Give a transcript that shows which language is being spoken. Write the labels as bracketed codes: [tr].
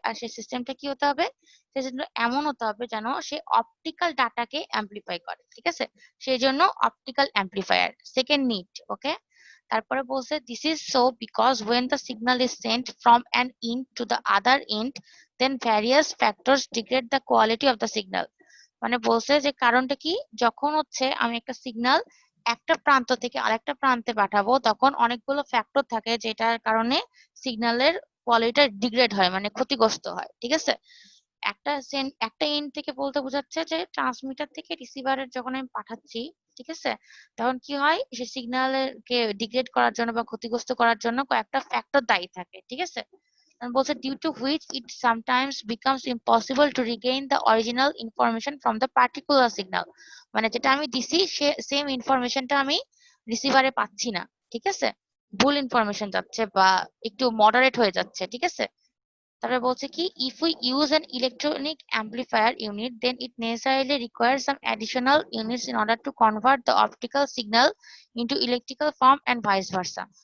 [bn] আর সেই সিস্টেমটা কি হতে হবে, সেই সিস্টেমটা এমন হতে হবে যেন সে অপটিক্যাল ডাটাকে অ্যাম্প্লিফাই করে, ঠিক আছে? সেই জন্য অপটিক্যাল অ্যাম্প্লিফায়ার সেকেন্ড নিড। ওকে, তারপরে বলছে [en] this is so because when the signal is sent from an end to the other end then various factors degrade the quality of the signal। [bn] মানে বলছে যে কারণটা কি, যখন হচ্ছে আমি একটা সিগন্যাল একটা প্রান্ত থেকে আরেকটা প্রান্তে পাঠাবো তখন অনেকগুলো ফ্যাক্টর থাকে যেটার কারণে সিগন্যালের কোয়ালিটি ডিগ্রেড হয়, মানে ক্ষতিগ্রস্ত হয়, ঠিক আছে? একটা এন্ড থেকে বলতে বোঝাচ্ছে যে ট্রান্সমিটার থেকে রিসিভারের যখন আমি পাঠাচ্ছি, ঠিক আছে, তখন কি হয় সে সিগন্যালের কে ডিগ্রেড করার জন্য বা ক্ষতিগ্রস্ত করার জন্য কয়েকটা ফ্যাক্টর দায়ী থাকে, ঠিক আছে? [en] বলছে due to which it sometimes becomes impossible to regain the original information from the particular signal। [bn] মানে যেটা আমি দিছি সে সেম ইনফরমেশনটা আমি রিসিভারে পাচ্ছি না, ঠিক আছে? ভুল ইনফরমেশন যাচ্ছে বা একটু মডারেট হয়ে যাচ্ছে, ঠিক আছে? তারপরে বলছে কি [en] if we use an electronic amplifier unit then it necessarily requires some additional units in order to convert the optical signal into electrical form and vice versa।